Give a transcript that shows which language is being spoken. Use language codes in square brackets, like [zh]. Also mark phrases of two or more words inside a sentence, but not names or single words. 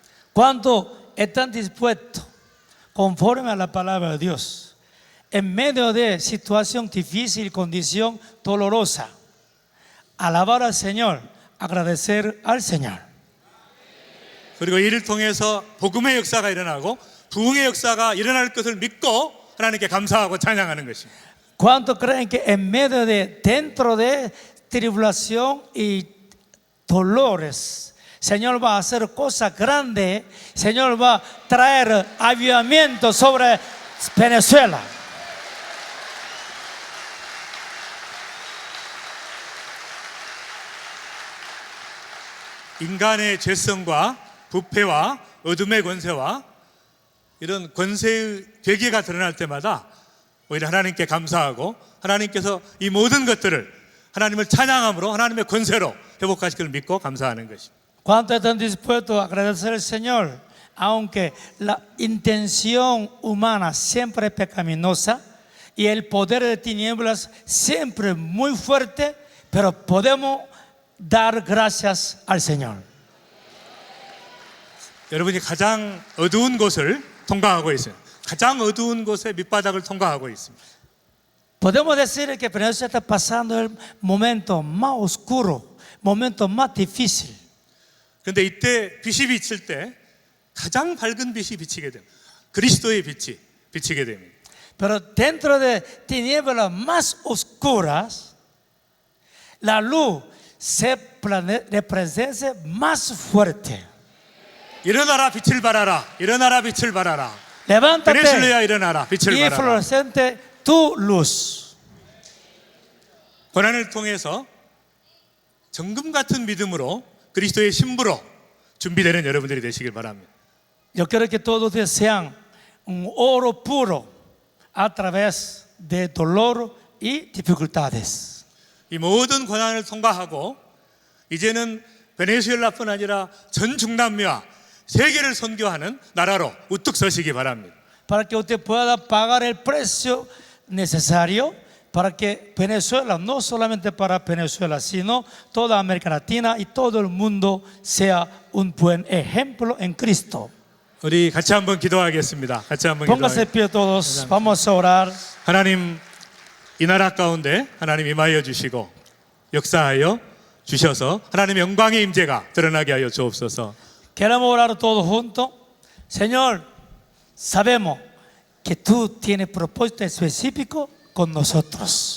[es] ¿Cuánto están dispuestos, conforme a la palabra de Dios, en medio de situación difícil, condición dolorosa, alabar al Señor, agradecer al Señor? [ko] 그리고 이를 통해서 복음의 역사가 일어나고 부흥의 역사가 일어날 것을 믿고 하나님께 감사하고 찬양하는 것입니다. [es] ¿Cuántos creen que en medio de, dentro de tribulación y dolores, Señor va a hacer cosas grandes, Señor va a traer avivamiento sobre Venezuela? [ko] 인간의 죄성과 부패와 어둠의 권세와 이런 권세의 괴계가 드러날 때마다 오히려 하나님께 감사하고 하나님께서 이 모든 것들을 하나님을 찬양함으로 하나님의 권세로 회복하실 것을 믿고 감사하는 것입니다. [es] ¿Cuántos están dispuestos a agradecer al Señor? Aunque la intención humana siempre es pecaminosa y el poder de tinieblas siempre muy fuerte, pero podemos dar gracias al Señor. [ko] 여러분이 가장 어두운 곳을 통과하고 있어요. 가장 어두운 곳의 밑바닥을 통과하고 있습니다. [es] Podemos decir que Venezuela está pasando el momento más oscuro, momento más difícil. [ko] 그런데 이때 빛이 비칠 때 가장 밝은 빛이 비치게 됩니다. 그리스도의 빛이 비치게 됩니다. [es] Pero dentro de tinieblas más oscuras, la luz se representa más fuerte. [ko] 일어나라 빛을 발하라. 일어나라 빛을 발하라. Levántate 베네수엘라야 일어나라 빛을 y 발하라. [es] floreciente tu luz. [ko] 고난을 통해서 정금 같은 믿음으로 그리스도의 신부로 준비되는 여러분들이 되시길 바랍니다. [es] Yo quiero que todos ustedes sean un oro puro a través de dolor y dificultades. [ko] 이 모든 고난을 통과하고 이제는 베네수엘라뿐 아니라 전 중남미와 세계를 선교하는 나라로 우뚝 서시기 바랍니다. [es] Para que usted pueda pagar el precio necesario para que Venezuela, no solamente para Venezuela, sino toda América Latina y todo el mundo sea un buen ejemplo en Cristo. [ko] 우리 같이 한번 기도하겠습니다. 같이 한번 [es] Póngase de [ko] 기도하겠습니다. [es] pie todos, vamos a orar. [ko] 하나님, 이 나라 가운데 하나님 임하여 주시고 역사하여 주셔서 하나님의 영광의 임재가 드러나게 하여 주옵소서. [es] Queremos orar todos juntos. Señor, sabemos que tú tienes propósito específico con nosotros.